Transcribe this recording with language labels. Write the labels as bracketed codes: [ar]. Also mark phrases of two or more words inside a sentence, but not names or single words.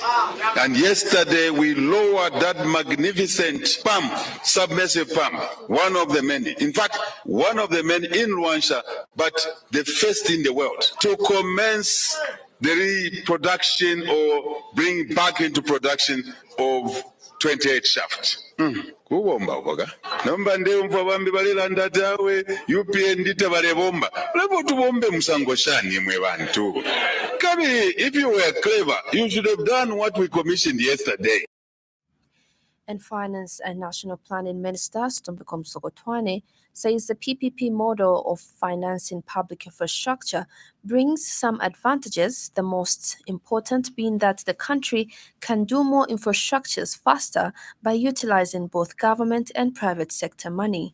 [en] And yesterday we lowered that magnificent pump, submersive pump, one of the many. In fact, one of the many in Rwansha, but the first in the world to commence the reproduction or bring back into production of 28 shafts. [bem] Kubomba boga namba ndemva bambi balilanda tawe UPN tabalebomba lebo tubombe musango shani mwe bantu kabi. [en] If you were clever, you should have done what we commissioned yesterday. And Finance and National Planning Minister Stompeko Msogotwane says the PPP model of financing public infrastructure brings some advantages, the most important being that the country can do more infrastructures faster by utilizing both government and private sector money.